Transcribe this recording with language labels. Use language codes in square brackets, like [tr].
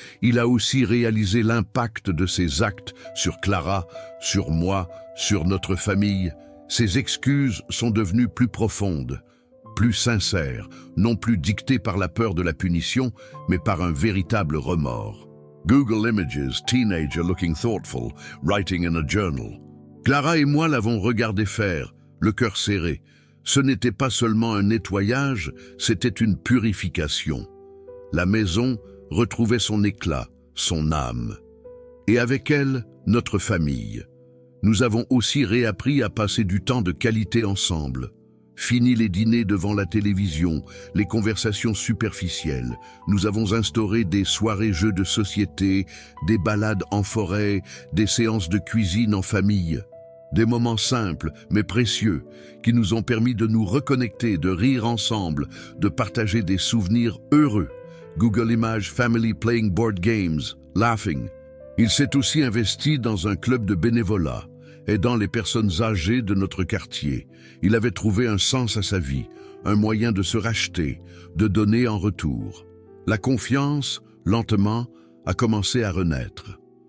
[fr] Il a aussi réalisé l'impact de ses actes sur Clara, sur moi, sur notre famille. Ses excuses sont devenues plus profondes, plus sincères, non plus dictées par la peur de la punition, mais par un véritable remords. [en] Google Images, teenager looking thoughtful, writing in a journal. [fr] Clara et moi l'avons regardé faire, le cœur serré. Ce n'était pas seulement un nettoyage, c'était une purification. La maison retrouvait son éclat, son âme. Et avec elle, notre famille. Nous avons aussi réappris à passer du temps de qualité ensemble. Fini les dîners devant la télévision, les conversations superficielles. Nous avons instauré des soirées jeux de société, des balades en forêt, des séances de cuisine en famille. Des moments simples mais précieux qui nous ont permis de nous reconnecter, de rire ensemble, de partager des souvenirs heureux. [en] Google Images Family Playing Board Games, Laughing. [fr] Il s'est aussi investi dans un club de bénévolat, aidant les personnes âgées de notre quartier. Il avait trouvé un sens à sa vie, un moyen de se racheter, de donner en retour. La confiance, lentement, a commencé à renaître.